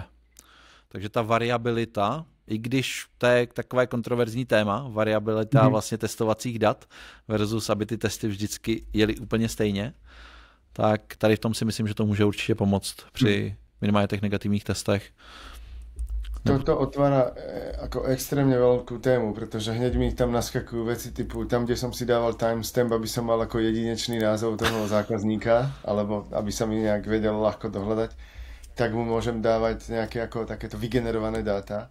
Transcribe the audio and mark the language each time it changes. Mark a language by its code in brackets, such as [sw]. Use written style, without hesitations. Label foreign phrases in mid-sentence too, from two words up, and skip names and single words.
[cs] Takže ta variabilita, i když to je takové kontroverzní téma, variabilita vlastně testovacích dat versus aby ty testy vždycky jeli úplně stejně, tak tady v tom si myslím, že to může určitě pomoct při minimálně těch negativních testech. [sk] Toto otvára ako extrémne veľkú tému, pretože hneď mi tam naskakujú veci typu tam, kde som si dával timestamp, aby som mal ako jedinečný názov toho zákazníka, alebo aby sa mi nejak vedel ľahko dohľadať, tak mu môžem dávať nejaké ako takéto vygenerované dáta.